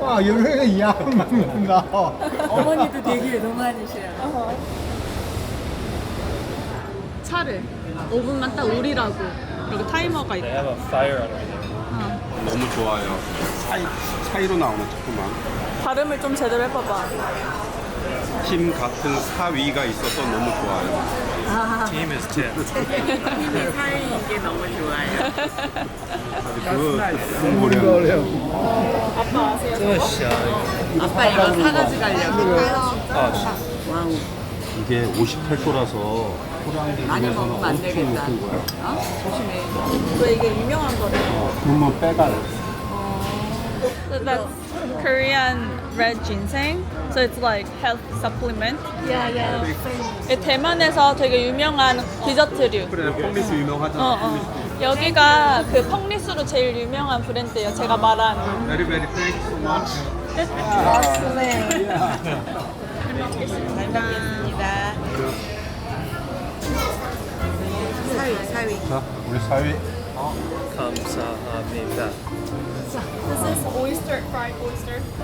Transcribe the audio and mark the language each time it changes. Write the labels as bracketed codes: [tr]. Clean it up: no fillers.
[en] Wow, you really young now. [ko] 어머니도 되게 동안이셔요. 차를 5분만 딱 우리라고 여기 타이머가 있다. [en] They have a fire underneath. [ko] 너무 좋아요. 사이로 나오는 자꾸만. 발음을 좀 제대로 해봐봐. 팀 같은 사위가 있어서 너무 좋아요. [en] Team is Tim. [ko] 사이인 게 너무 좋아요. 그 뭐냐. 아빠 이거 사가지고 가려고. 와우. 이게 58도라서 많이 먹으면 안 되겠다. 높은 거야. 조심해. 왜 이게 유명한 거래? 그러면 빼갈. [en] So that's Korean red ginseng. So it's like health supplement. [ko] 대만에서 되게 유명한 디저트류. 그래, 펑리스 유명하잖아. 여기가 그 펑리스로 제일 유명한 브랜드예요. 제가 말한. [en] Very very thank you so much. [ko] 잘 먹겠습니다. 사위. 자, 우리 사위. 감사합니다. [en] This is oyster, fried oyster.